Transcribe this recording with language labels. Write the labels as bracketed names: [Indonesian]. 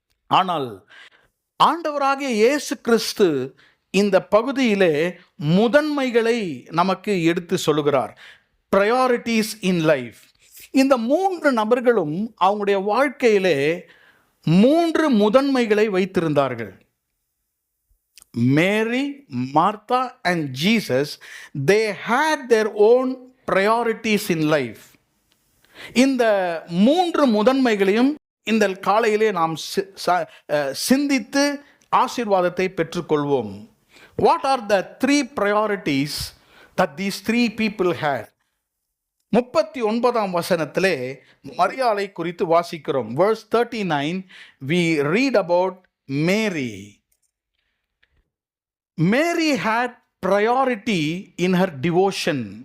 [Tamil] ஆனால் ஆண்டவராகிய இயேசு கிறிஸ்து இந்த பகுதியிலே முதன்மைகளை நமக்கு எடுத்து சொல்லுகிறார். [English] Priorities in life. [Tamil] இந்த 3 நபர்களும் அவங்களுடைய வாழ்க்கையிலே 3 முதன்மைகளை வைத்திருந்தார்கள். [English] Mary, Martha and Jesus, they had their own priorities in life. [Tamil] இந்த 3 முதன்மைகளையும் இந்த காலையிலே நாம் சிந்தித்து ஆசீர்வாதத்தை பெற்றுக்கொள்வோம். [English] What are the 3 priorities that these 3 people had? [Tamil] 39ஆம் வசனத்திலே மரியாளை குறித்து வாசிக்கிறோம். [English] Verse 39, we read about Mary. Mary had priority in her devotion.